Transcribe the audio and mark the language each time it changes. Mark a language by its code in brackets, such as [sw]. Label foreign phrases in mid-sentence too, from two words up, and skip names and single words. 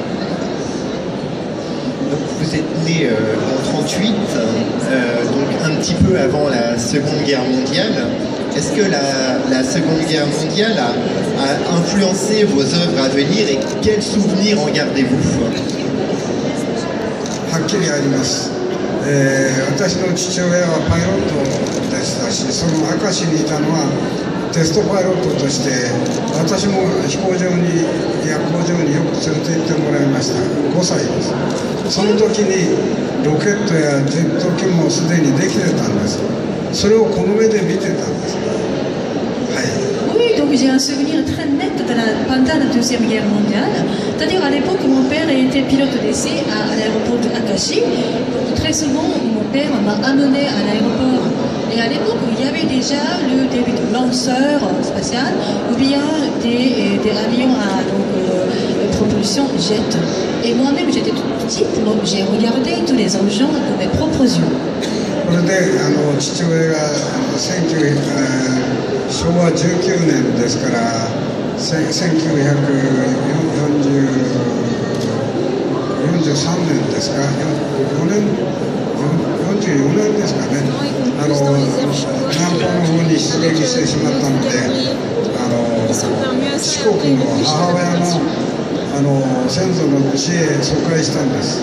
[fr] Donc vous êtes né en 1938, donc un petit peu avant la Seconde Guerre mondiale. Est-ce que la Seconde Guerre mondiale a influencé vos œuvres à venir et quels souvenirs en gardez-vous? [ja] はっきりあります。私の父親はパイロットでしたし、その明石にいたのはテストパイロットとして、私も飛行場にや工場によく連れて行ってもらいました。5歳です。その時にロケットやジェット機もすでにできてたんです。それをこの目で見てたんです。はい。 [fr] Oui, donc j'ai un souvenir très net pendant la Deuxième Guerre mondiale. C'est-à-dire à l'époque, mon père était pilote d'essai à l'aéroport de Akashi. Donc, très souvent, mon père m'a amené à l'aéroport. Et à l'époque, il y avait déjà le début de lanceur spatial ou bien des avions à propulsion jet. Et moi-même, j'étais toute petite, donc j'ai regardé tous les engins de mes propres yeux. [ja] これで父親が昭和19年ですから1943年ですか4年44年ですかね南方の方に出撃してしまったので四国の母親の先祖の地へ疎開したんです。